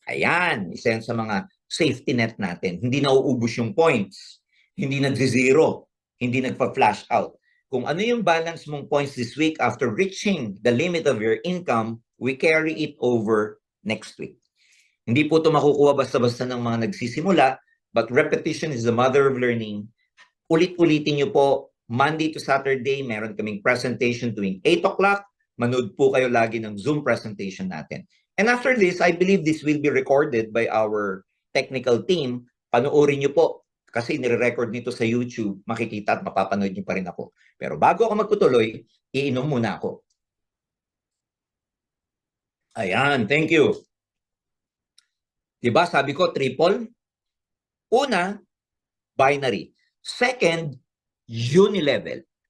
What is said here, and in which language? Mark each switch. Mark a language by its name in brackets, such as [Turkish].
[Filipino] Ayan, isa yan sa mga safety net natin. Hindi nauubos yung points. Hindi nag-zero. Hindi nagpa-flash out. Kung ano yung balance mong [English] points this week after reaching the limit of your income, we carry it over next week. [Filipino] Hindi po ito makukuha basta-basta ng mga nagsisimula, [English] but repetition is the mother of learning. [Filipino] Ulit-ulitin nyo po, Monday to Saturday, meron kaming presentation tuwing 8 o'clock. Manood po kayo lagi ng Zoom presentation natin. [English] And after this, I believe this will be recorded by our technical team. [Filipino] Panoorin nyo po kasi nire-record nito sa YouTube. Makikita at mapapanood nyo pa rin ako. Pero bago ako magtutuloy, iinom muna ako. Ayan, thank you. Diba, sabi ko, triple. Una, binary. Second, unilevel.